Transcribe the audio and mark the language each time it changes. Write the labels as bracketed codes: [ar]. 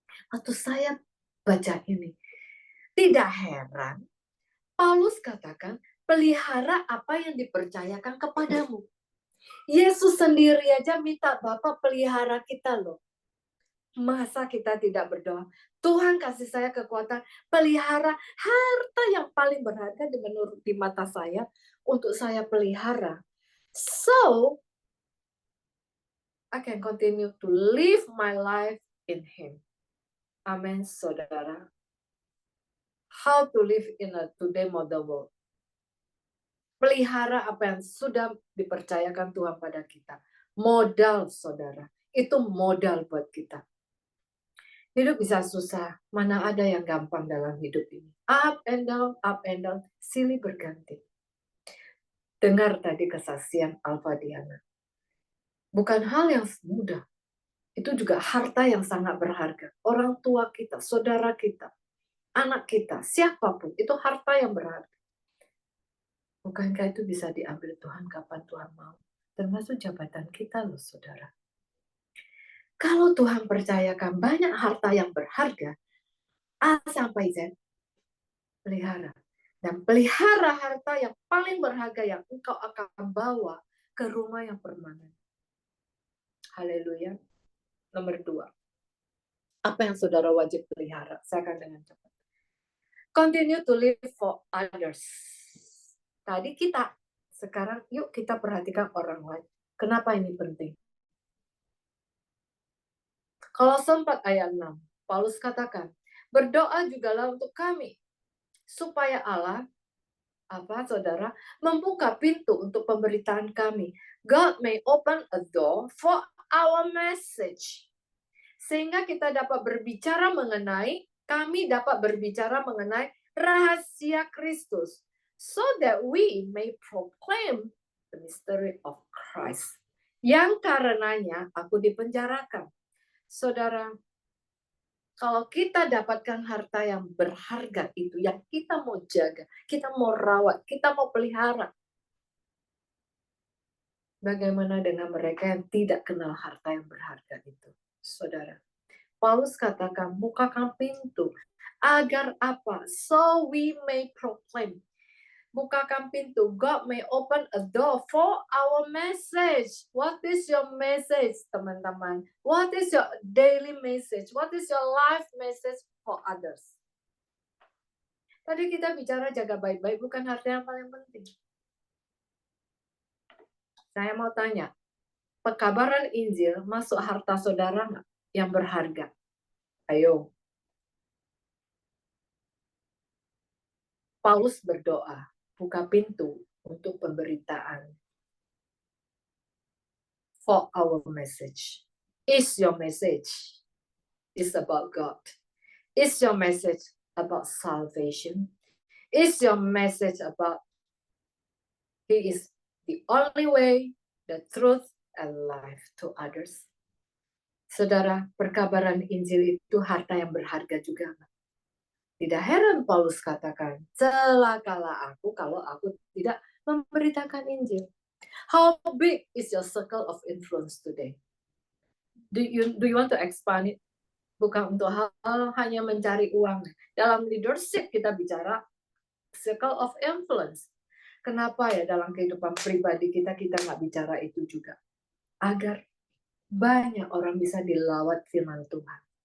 [id] Waktu saya baca ini, tidak heran Paulus katakan, pelihara apa yang dipercayakan kepadamu. Yesus sendiri aja minta Bapa pelihara kita loh. Masa kita tidak berdoa? Tuhan kasih saya kekuatan pelihara harta yang paling berharga menurut di mata saya untuk saya pelihara. [en] So, I can continue to live my life in Him. [id] Amin, saudara. [en] How to live in a today model world. [id] Pelihara apa yang sudah dipercayakan Tuhan pada kita. Modal, saudara. Itu modal buat kita. Hidup bisa susah, mana ada yang gampang dalam hidup ini. [en] Up and down, [id] silih berganti. Dengar tadi kesaksian Alfa Diana. Bukan hal yang mudah. Itu juga harta yang sangat berharga. Orang tua kita, saudara kita, anak kita, siapapun, itu harta yang berharga. Bukankah itu bisa diambil Tuhan kapan Tuhan mau? Termasuk jabatan kita loh, saudara. Kalau Tuhan percayakan banyak harta yang berharga, A sampai Z, pelihara. Dan pelihara harta yang paling berharga yang engkau akan bawa ke rumah yang permanen. Haleluya. Nomor 2. Apa yang saudara wajib pelihara? Saya akan dengan cepat. [en] Continue to live for others. [id] Tadi kita, sekarang yuk kita perhatikan orang lain. Kenapa ini penting? Kolose 4 ayat 6, Paulus katakan, berdoa jugalah untuk kami, supaya Allah, saudara, membuka pintu untuk pemberitaan kami. [en] God may open a door for our message. [id] Sehingga kita dapat berbicara mengenai, kami dapat berbicara mengenai rahasia Kristus. [en] So that we may proclaim the mystery of Christ. [id] Yang karenanya aku dipenjarakan. Saudara, kalau kita dapatkan harta yang berharga itu, yang kita mau jaga, kita mau rawat, kita mau pelihara. Bagaimana dengan mereka yang tidak kenal harta yang berharga itu? Saudara, Paulus katakan, bukakan pintu. Agar apa? [en] So we may proclaim. [id] Bukakan pintu. [en] God may open a door for our message. What is your message, [id] teman-teman? [en] What is your daily message? What is your life message for others? [id] Tadi kita bicara jaga baik-baik, bukan harta yang paling penting. Saya mau tanya, pekabaran Injil masuk harta saudara nggak yang berharga? Ayo. Paulus berdoa, buka pintu untuk pemberitaan. [en] For our message. Is your message is about God? Is your message about salvation? Is your message about He is the only way, the truth, and life to others? [id] Saudara, perkabaran Injil itu harta yang berharga juga. Tidak heran Paulus katakan, celakalah aku kalau aku tidak memberitakan Injil. [en] How big is your circle of influence today? Do you want to expand it? [id] Bukan untuk hal hanya mencari uang. Dalam leadership kita bicara circle of influence. Kenapa ya dalam kehidupan pribadi kita nggak bicara itu juga? Agar banyak orang bisa dilawat firman Tuhan.